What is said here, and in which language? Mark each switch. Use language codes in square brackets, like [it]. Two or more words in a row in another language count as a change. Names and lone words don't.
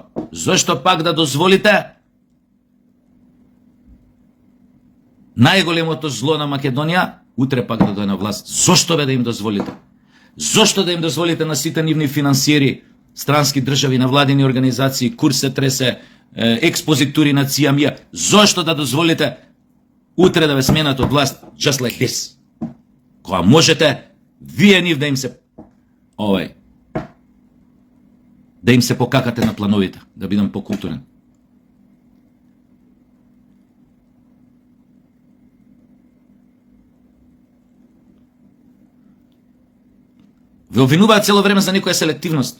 [mk] Зошто пак да дозволите најголемото зло на Македонија утре пак да дојде на власт? Зошто бе да им дозволите? Зошто да им дозволите на сите нивни финансиери, странски држави, навладени организации, Курсе тресе, експозитури на цијамија? Зошто да дозволите утре да ве сменат од власт [en] just like this? [mk] Кога можете вие нив да им се да им се покакате на плановите, да бидам покултурен. Ве обвинуваат цело време за некоја селективност.